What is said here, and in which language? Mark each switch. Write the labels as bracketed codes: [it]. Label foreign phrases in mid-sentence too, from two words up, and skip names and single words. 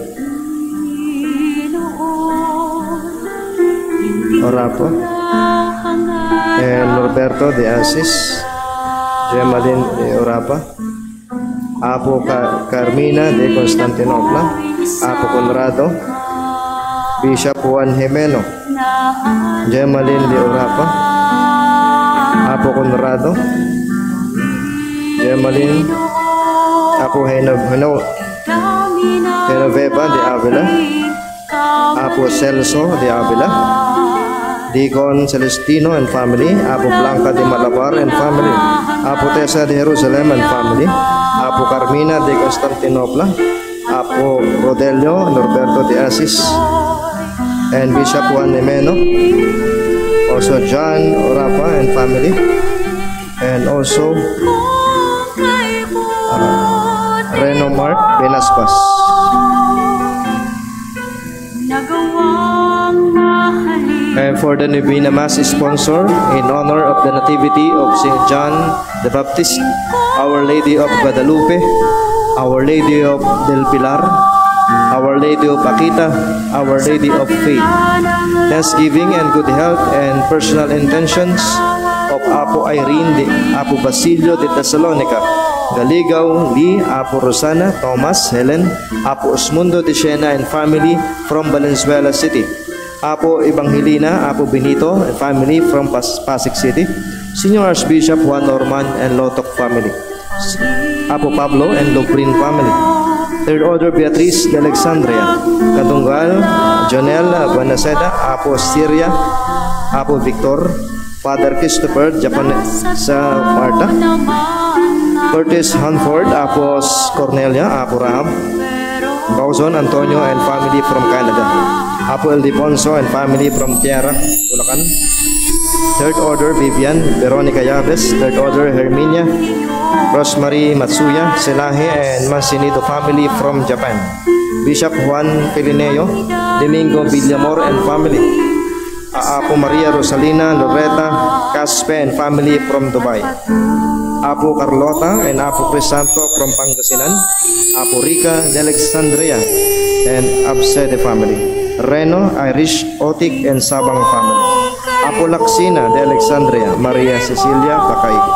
[en] Orapo, and Norberto de Asis, Gemalin de Orapa, Apo Carmina de Constantinopla, Apo Conrado, Bishop Juan Jimeno, Gemalin de Orapa, Apo Conrado, Gemalin, Apo Genoveva de Avila, Apo Celso de Avila, Deacon Celestino and family, Apo Blanca de Malabar and family, Apo Tessa de Jerusalem and family, Apo Carmina de Constantinopla, Apo Rodelio Norberto de Asis, and Bishop Juan Nemeno, also John Orapa and family, and also Reno Mark Benaspas. And for the Novena Mass sponsor, in honor of the Nativity of St. John the Baptist, Our Lady of Guadalupe, Our Lady of Del Pilar, Our Lady of Akita, Our Lady of Faith, thanksgiving and good health and personal intentions of Apo Irene de Apo Basilio de Thessalonica, Galigaw, Lee, Apo Rosana, Thomas, Helen, Apo Osmundo de Siena and family from Valenzuela City, Apo Evangelina, Apo Benito and family from Pasig City, Senior Archbishop Juan Norman and Lotok family, Apo Pablo and Lobrin family, Third Order Beatriz de Alexandria, Katunggal, Jonel Buenaseda, Apo Syria, Apo Victor, Father Christopher Japan sa Marta, Curtis Hanford, Apo Cornelia, Apo Rahab, Bauzon Antonio and family from Canada, Apo Ildefonso and family from Tierra, Bulacan, Third Order Vivian Veronica Yabes, Third Order Herminia, Rosemary Matsuya, Selahe and Mancinito family from Japan, Bishop Juan Pilineo, Domingo Villamor and family, Apo Maria Rosalina Loretta Caspe and family from Dubai, Apo Carlota and Apo Crisanto from Pangasinan, Apo Rica de Alexandria and Absede family, Reno, Irish, Otik and Sabang family, Apo Laksina de Alexandria, Maria Cecilia Bacay.